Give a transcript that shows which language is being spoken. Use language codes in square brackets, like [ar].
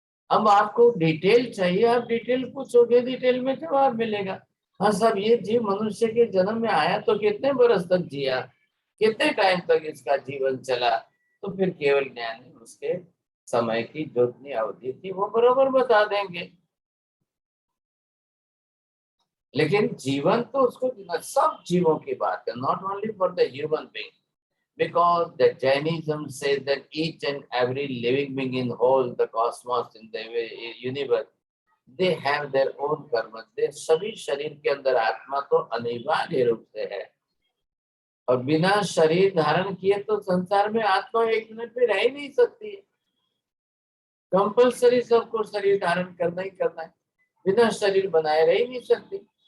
[hi] अब आपको डिटेल चाहिए, आप डिटेल पूछोगे, डिटेल में जवाब मिलेगा। हाँ साहब ये जीव मनुष्य के जन्म में आया तो कितने बरस तक जिया, कितने टाइम तक इसका जीवन चला, तो फिर केवल ज्ञानी उसके समय की जितनी अवधि थी वो बरोबर बता देंगे। लेकिन जीवन तो उसको सब जीवों की बात है, [en] Not only for the human being, because the Jainism says that each and every living being in whole the cosmos in the universe, they have their own karma. they [hi] सभी शरीर के अंदर आत्मा तो अनिवार्य रूप से है, और बिना शरीर धारण किए तो संसार में आत्मा 1 मिनट भी रह ही नहीं सकती है। कंपल्सरी सबको शरीर धारण करना ही करना है, बिना शरीर बनाए रह ही नहीं सकती।